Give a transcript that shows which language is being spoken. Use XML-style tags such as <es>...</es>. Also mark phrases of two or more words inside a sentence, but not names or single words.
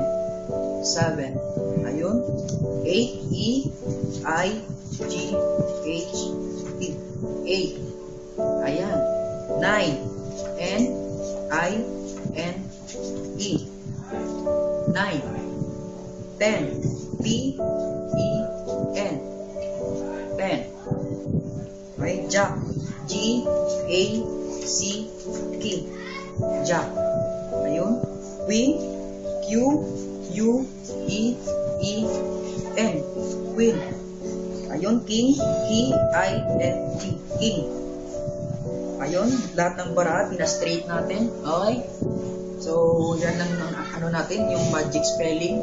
<en>7. Ayun. 8. E, I, G, H, T. 8. Ayan. 9. N, I, N, E. 9. 10. P, E, N. 10. Right? Jack. G, A, C, K. Jack. Ayun. Queen. Q, U, E, E, N. Queen. Ayun. King. K, I, N, G. King.</en> <tl>Ayun. Lahat ng baraha, pina-straight natin. Okay? So, yan lang ano natin, yung magic spelling.</tl>